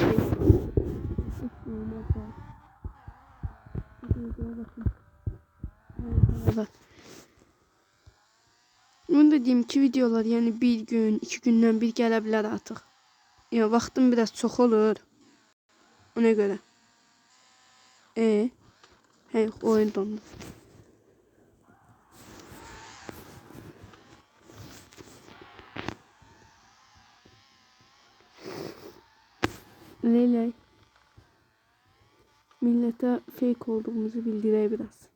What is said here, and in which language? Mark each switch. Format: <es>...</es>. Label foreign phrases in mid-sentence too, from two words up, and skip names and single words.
<az>Bunu da deyim ki, videolar yəni bir gün, 2 gündən bir gələ bilər artıq. Ya vaxtım biraz çox olur. Ona görə. Hey, oyun dondu. Leylək. Millete fake olduğumuzu bildirək biraz.</az>